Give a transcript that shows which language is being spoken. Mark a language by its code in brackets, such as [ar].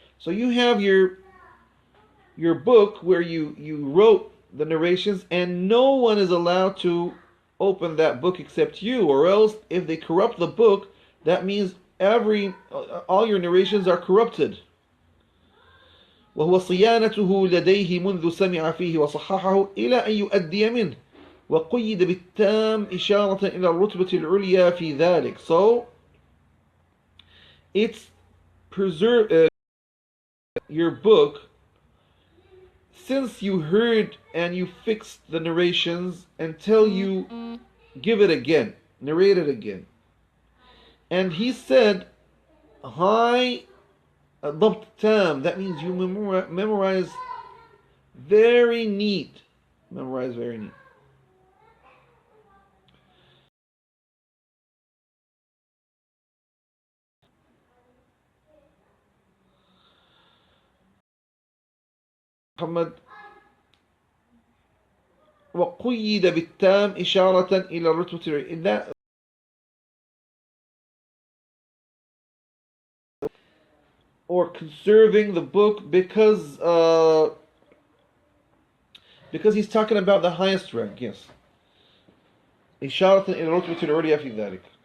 [en] So you have your book where you wrote the narrations, and no one is allowed to open that book except you, or else if they corrupt the book, that means all your narrations are corrupted. [ar] وهو صيانته لديه منذ سمع فيه وصححه إلى أن يؤدي منه وقيد بالتام إشارة إلى الرتبة العليا في ذلك. [en] So it's preserve your book since you heard and you fixed the narrations until you give it again. narrated again. And he said, high ضبط tam, that means you memorize very neat. Memorize very neat. [ar] محمد وقيد بالتام إشارة إلى الرتبة [en] that or conserving the book because he's talking about the highest rank. Yes. [ar] إشارة إلى الرتبة العليا في ذلك.